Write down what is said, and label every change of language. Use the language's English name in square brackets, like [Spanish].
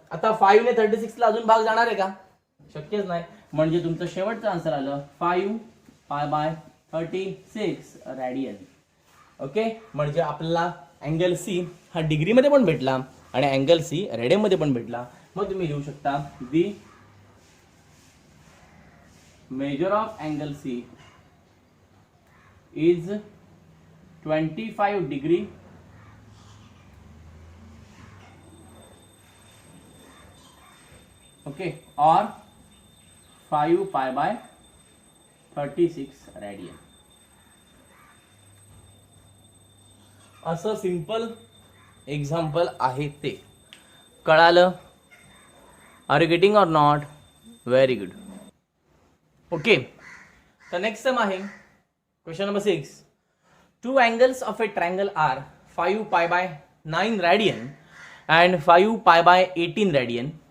[Marathi] आता 5 ने 36 ला अजून भाग जाणार आहे का? शक्यच नाही. म्हणजे तुमचं शेवटचं आन्सर आलं 5 पाय बाय 36 रेडियन. ओके, म्हणजे आपल्याला अँगल सी हा डिग्रीमध्ये पण भेटला आणि अँगल सी रेडियन मध्ये पण भेटला. मग तुम्ही लिहू शकता [English] The measure of angle C is 25 degree okay और 5 pi by 36 radian. [Marathi] असं सिंपल एक्झाम्पल आहे ते. कळालं? [English] Are you getting or not? Very good. [Marathi] Okay, तर नेक्स्ट सम आहे question number 6. [English] Two angles of a triangle are 5 pi by 9 radian and 5 pi by 18 radian.